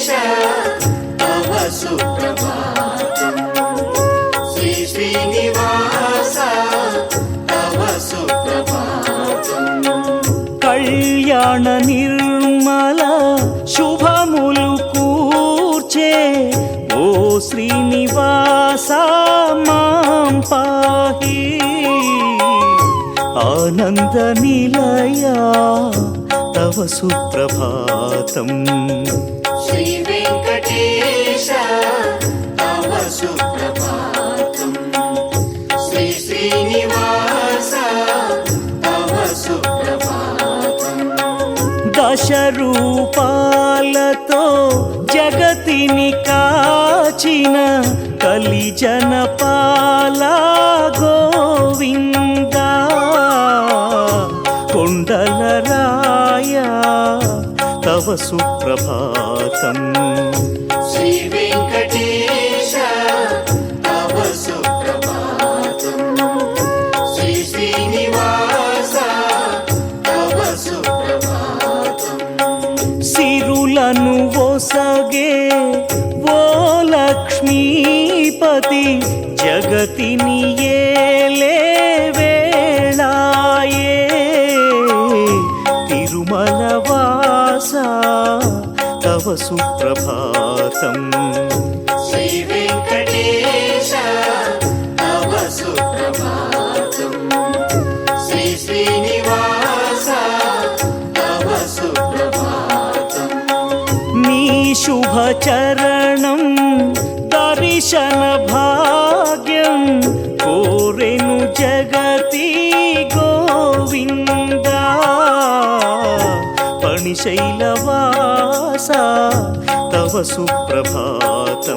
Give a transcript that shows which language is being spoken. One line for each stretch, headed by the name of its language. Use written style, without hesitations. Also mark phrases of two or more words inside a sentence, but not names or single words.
Sanskrit: तव सुप्रभातम् श्री श्रीनिवास तव सुप्रभातम्
Telugu: కళ్యాణ నిర్మల శుభములు కూర్చే ఓ శ్రీనివాస
Sanskrit: माम् पाहि आनन्द निलय तव सुप्रभातम् श्री वेङ्कटेश तव सुप्रभातम् श्री श्रीनिवास तव सुप्रभातम्
Telugu: దశ రూపాలతో జగతిని కాచిన కలిజన పాల గోవింద కొండల రాయ
Sanskrit: तव सुप्रभातम् श्री वेङ्कटेश तव सुप्रभातम् श्री श्रीनिवास तव सुप्रभातम्
Telugu: సిరులను ఒసగే ఓ లక్ష్మీపతి జగతిని ఏలే వేళాయే తిరుమల వాస
Sanskrit: तव सुप्रभातम् श्री वेङ्कटेश तव सुप्रभातम् श्री श्रीनिवास तव सुप्रभातम्
Telugu: నీ శుభ చరణం దర్శన భాగ్యం కోరెను జగతి గోవింద పణిశైలవాస
Sanskrit: तव सुप्रभातम्